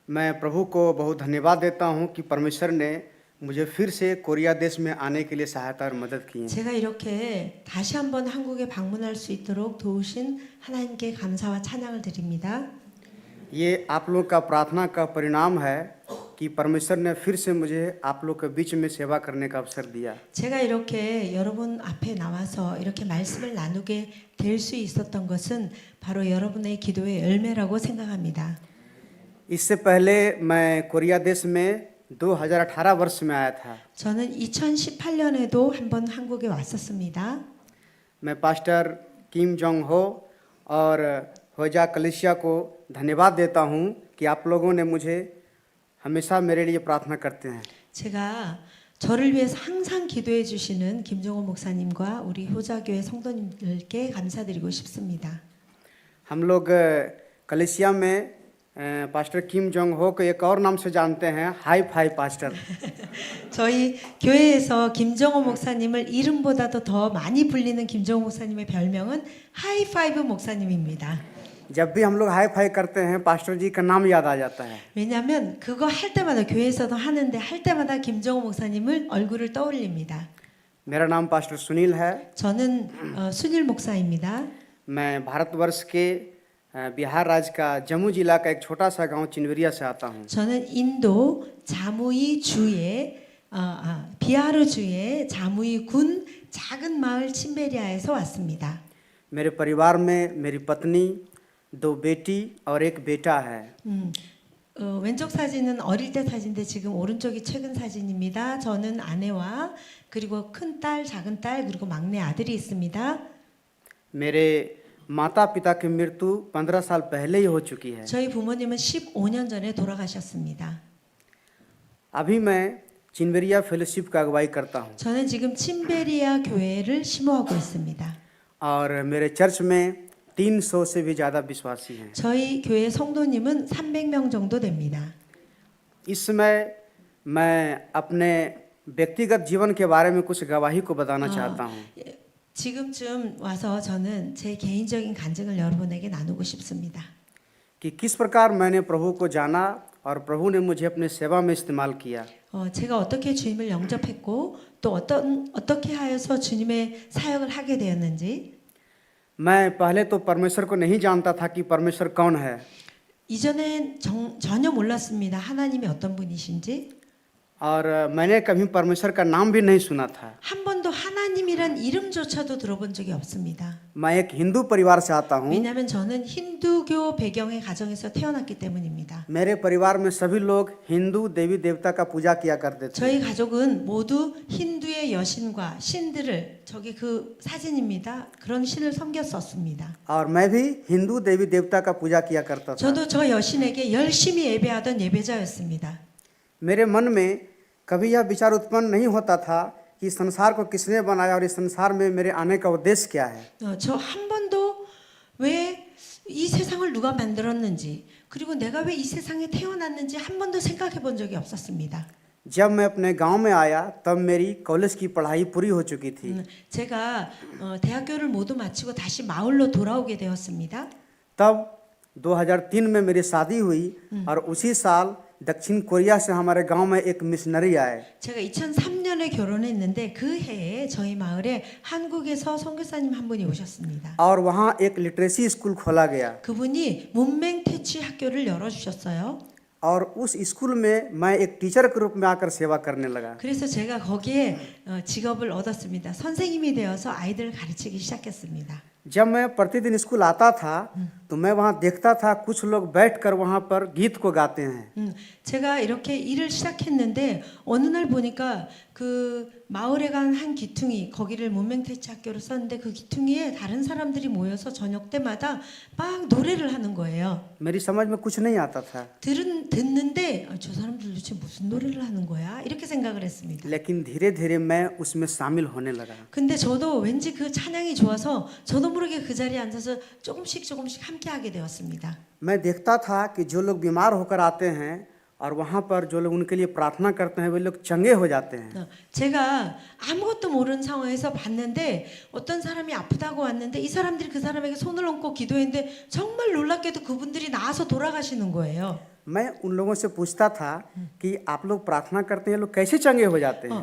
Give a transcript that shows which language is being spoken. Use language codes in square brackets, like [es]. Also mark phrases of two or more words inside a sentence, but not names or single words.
[hi] मैं प्रभु को बहुत धन्यवाद देता हूँ कि परमेश्वर ने मुझे फिर से कोरिया देश में आने के लिए सहायता और मदद की है। [ko] 제가 이렇게 다시 한번 한국에 방문할 수 있도록 도우신 하나님께 감사와 찬양을 드립니다. [hi] ये आप लोग का प्रार्थना का परिणाम है कि परमेश्वर ने फिर से मुझे आप लोग के बीच में सेवा करने का अवसर दिया। [ko] 제가 이렇게 여러분 앞에 나와서 이렇게 말씀을 나누게 될 수 있었던 것은 바로 여러분의 기도의 열매라고 생각합니다. [hi] इससे पहले मैं कोरिया देश में 2018 वर्ष में आया था। [ko] 저는 2018년에도 한번 한국에 왔었습니다. [hi] मैं पास्टर किम जोंग हो और होजा कलिसिया को धन्यवाद देता हूँ कि आप लोगों ने मुझे हमेशा मेरे लिए प्रार्थना करते हैं। [ko] 제가 저를 위해서 항상 기도해 주시는 김종호 목사님과 우리 효자교회 성도님들께 감사드리고 싶습니다. [hi] हम लोग कलिसिया में पास्टर किम जोंग हो को एक और नाम से जानते हैं, [en] high five pastor. [ko] 저희 교회에서 김정호 목사님을 이름보다도 더 많이 불리는 김정호 목사님의 별명은 하이파이브 목사님입니다. [hi] जब भी हम लोग [en] high five [hi] करते हैं पास्टर जी का नाम याद आ जाता है। [ko] 왜냐하면 그거 할 때마다 교회에서도 하는데 할 때마다 김정호 목사님을 얼굴을 떠올립니다. [hi] मेरा नाम पास्टर सुनील है। [ko] 저는 순일 목사입니다. [hi] मैं भारतवर्ष के बिहार राज्य का जम्मू जिला का एक छोटा सा गांव चिनवरिया से आता हूँ। [ko] 저는 인도 자무이 주의 비하르 주의 자무이 군 작은 마을 친베리아에서 왔습니다. [hi] मेरे परिवार में मेरी पत्नी, 2 बेटी और 1 बेटा है। [ko] 왼쪽 사진은 어릴 때 사진인데 지금 오른쪽이 최근 사진입니다. 저는 아내와 그리고 큰 딸, 작은 딸 그리고 막내 아들이 있습니다. [hi] मेरे माता पिता की मृत्यु 15 साल पहले ही हो चुकी है। [ko] 저희 부모님은 15년 전에 돌아가셨습니다. [hi] अभी मैं चिनवरिया फेलोशिप का अगुवाई करता हूँ [ko] 저는 지금 친베리아 교회를 심호하고 있습니다. [hi] और मेरे चर्च में 300 से भी ज़्यादा विश्वासी हैं। [ko] 저희 교회 성도님은 300명 정도 됩니다. [hi] इस समय मैं अपने व्यक्तिगत जीवन के बारे में कुछ गवाही को बताना चाहता हूँ। [ko] 지금쯤 와서 저는 제 개인적인 간증을 여러분에게 나누고 싶습니다. [hi] कि किस प्रकार मैंने प्रभु को जाना और प्रभु ने मुझे अपने सेवा में इस्तेमाल किया। [ko] 제가 어떻게 주님을 영접했고 또 어떻게 하여서 주님의 사역을 하게 되었는지. [hi] मैं पहले तो परमेश्वर को नहीं जानता था कि परमेश्वर कौन है। [ko] 이전엔 전혀 몰랐습니다. 하나님이 어떤 분이신지. [hi] और मैंने कभी परमेश्वर का नाम भी नहीं सुना था। [ko] 한 번도 하나님이란 이름조차도 들어본 적이 없습니다. [hi] मैं एक हिंदू परिवार से आता हूँ। [ko] 왜냐하면 저는 힌두교 배경의 가정에서 태어났기 때문입니다. [hi] मेरे परिवार में सभी लोग हिंदू देवी देवता का पूजा किया करते थे। [ko] 저희 가족은 모두 힌두의 여신과 신들을 저기 그 사진입니다. 그런 신을 섬겼었습니다. [hi] और मैं भी हिंदू देवी देवता का पूजा किया करता था। [ko] 저도 저 여신에게 열심히 예배하던 예배자였습니다. [hi] मेरे मन में कभी यह विचार उत्पन्न नहीं होता था कि संसार को किसने बनाया और इस संसार में मेरे आने का उद्देश्य क्या है। [ko] 저 한 번도 왜 이 세상을 누가 만들었는지 그리고 내가 왜 이 세상에 태어났는지 한 번도 생각해 본 적이 없었습니다. [hi] जब मैं अपने गांव में आया तब मेरी कॉलेज की पढ़ाई पूरी हो चुकी थी। [ko] 제가 대학교를 모두 마치고 다시 마을로 돌아오게 되었습니다. [hi] तब 2003 में मेरी शादी हुई और उसी साल दक्षिण कोरिया से हमारे गांव में एक मिशनरी आए। [ko] 제가 2003년에 결혼했는데 그 해에 저희 마을에 한국에서 선교사님 한 분이 오셨습니다. [hi] और वहाँ एक [en] literacy school [hi] खोला गया। [ko] 그분이 문맹 퇴치 학교를 열어 주셨어요. [hi] और उस स्कूल में मैं एक टीचर के रूप में आकर सेवा करने लगा। [ko] 그래서 제가 거기에 직업을 얻었습니다. 선생님이 되어서 아이들을 가르치기 시작했습니다. [hi] जब मैं प्रतिदिन स्कूल आता था तो मैं वहाँ देखता था कुछ लोग बैठकर वहाँ पर गीत को गाते हैं। [ko] 제가 이렇게 일을 시작했는데 어느 날 보니까 그 마을에 간 한 기퉁이 거기를 문맹퇴치 학교로 썼는데 그 기퉁이에 다른 사람들이 모여서 저녁 때마다 막 노래를 하는 거예요. [hi] मेरी समझ में कुछ नहीं आता था। [ko] 듣는데 저 사람들 도대체 무슨 노래를 하는 거야? 이렇게 생각을 했습니다. [hi] लेकिन धीरे-धीरे मैं उसमें शामिल होने लगा। [ko] 근데 저도 왠지 그 찬양이 좋아서 저도 모르게 그 자리에 앉아서 조금씩 함께 하게 되었습니다. [hi] मैं देखता था कि जो लोग बीमार होकर आते हैं और वहाँ पर जो लोग उनके लिए प्रार्थना करते हैं वे लोग चंगे हो जाते हैं। [ko] 제가 아무것도 모르는 상황에서 봤는데 어떤 사람이 아프다고 왔는데 이 사람들이 그 사람에게 손을 얹고 기도했는데 정말 놀랍게도 그분들이 나아서 돌아가시는 거예요. [hi] मैं उन लोगों से पूछता था कि आप लोग प्रार्थना करते हैं, लोग कैसे चंगे हो जाते हैं?